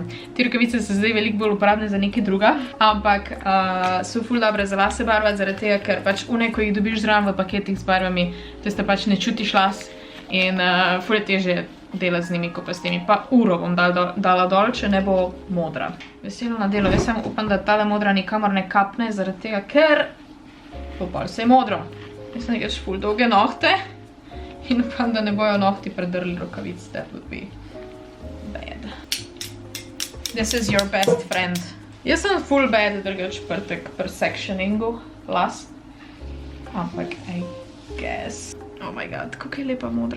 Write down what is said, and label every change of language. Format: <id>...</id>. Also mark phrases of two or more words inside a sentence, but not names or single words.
<sl>Te rokavice so zdaj veliko bolj uporabne za nekaj druga, ampak so ful dobre za lase barvati, zaradi tega, ker pač une, ko jih dobiš zraven v paketih z barvami, tiste pač ne čutiš las in ful je težje delati z njimi, ko pa s temi. Pa uro bom dala dol, če ne bo modra. Veselo na delo. Jaz sem upam, da tale modra nikamor ne kapne, zaradi tega, ker bo pa vse modro. Jaz sem nekaj ful dolge nohte in upam, da ne bojo nohti predrli rokavic.</sl> <en>That would be bad. This is your best friend.</en> <sl>Jaz sem</sl> <en>full bad</en> <sl>drugač pri sectioningu las. Ampak,</sl> <en>I guess. Oh my god,</en> <sl>kako je lepa modra.</sl>